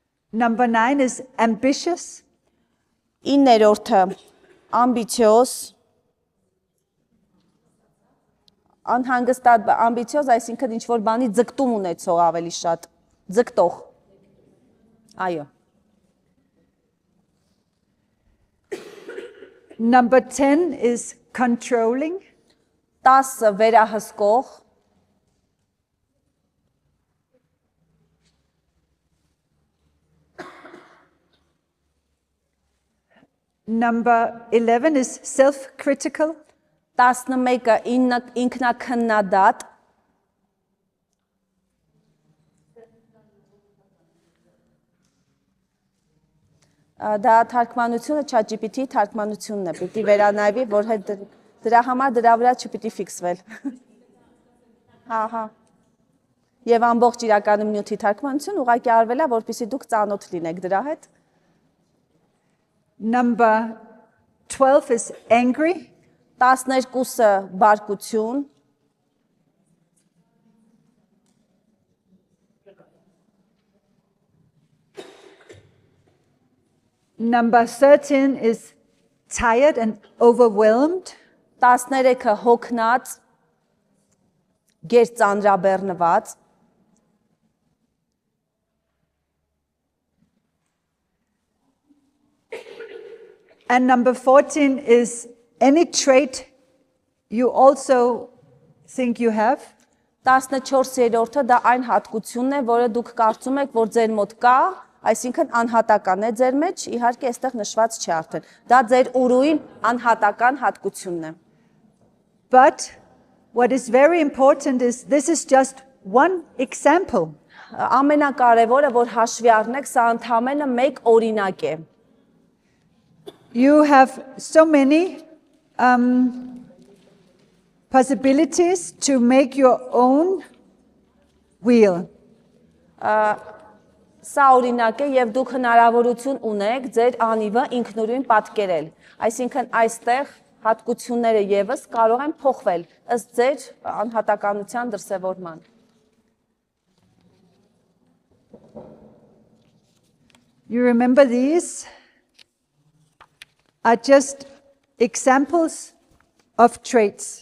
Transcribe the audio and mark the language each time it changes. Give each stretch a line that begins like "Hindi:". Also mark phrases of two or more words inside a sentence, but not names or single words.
English: Number 9 is ambitious.
Armenian: 9-րդը ամբիցիոզ, անհանգստատ ամբիցիոզ, այսինքն ինչ որ բանի ձգտում ունեցող ավելի շատ, ձգտող։ Այո։
English: Number 10 is controlling.
Armenian: 10 վերահսկող,
English: Number 11 is self-critical.
Armenian: 11-ը ինքնակնդադատ, դա թարգմանությունը ChatGPT-ի թարգմանությունն է, պիտի վերանայվի, որ հետ դրա համար դրա վրա չպիտի ֆիքսվել։ Հա։ Եվ ամբողջ իրականում նյութի թարգմանություն ուղղակի արվել է, որպեսզի դուք ծանոթ լինեք դրա հետ։
English: Number 12 is angry.
Armenian: 12-ը բարկություն,
English: Number 13 is tired and overwhelmed.
Armenian: 13-ը հոգնած, գերծանրաբեռնված,
English: And number 14 is any trait you also think you have.
Armenian: 14-րդը դա այն հատկությունն է, որը դուք կարծում եք, որ ձեր մոտ կա, այսինքն անհատական է ձեր մեջ, իհարկե այստեղ նշված չի արդեն։ Դա ձեր ուրույն անհատական հատկությունն է։
English: But what is very important is this is just one example.
Armenian: Ամենակարևորը, որ հաշվի առնեք, սա ընդամենը մեկ օրինակ է։
English: You have so many possibilities to make your own wheel.
Armenian: Սա օրինակ է եւ դուք հնարավորություն ունեք ձեր անիվը ինքնուրույն պատկերել։ Այսինքն այստեղ հատկությունները եւս կարող են փոխվել ըստ ձեր անհատականության դրսևորման։
English: You remember these are just examples of traits.